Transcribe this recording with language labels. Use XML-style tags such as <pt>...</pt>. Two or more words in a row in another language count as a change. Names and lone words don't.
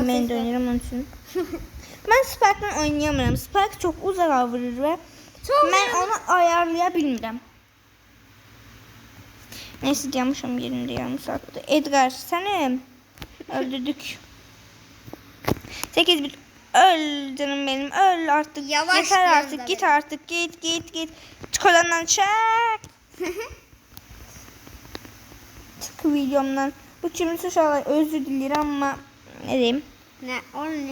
<az>Mandy oynayıram onun üçün. Mən Spike'la oynayamıram. Spike çox uzağa vurur və mən onu ayarlaya bilmirəm. Neyse yanmışam yerimdə yarım saatdə. Edgar səni öldürdük. 8 bit.</az> <tr>Öl canım benim, öl artık. Yavaş yeter biraz artık, da git böyle. artık, git. Çık odandan, çık. Çık videomdan.</tr> <az>Bu kimi uşaqlar özür diləyirəm amma</az> <tr>ne diyeyim? Ne? Onu ne?</tr>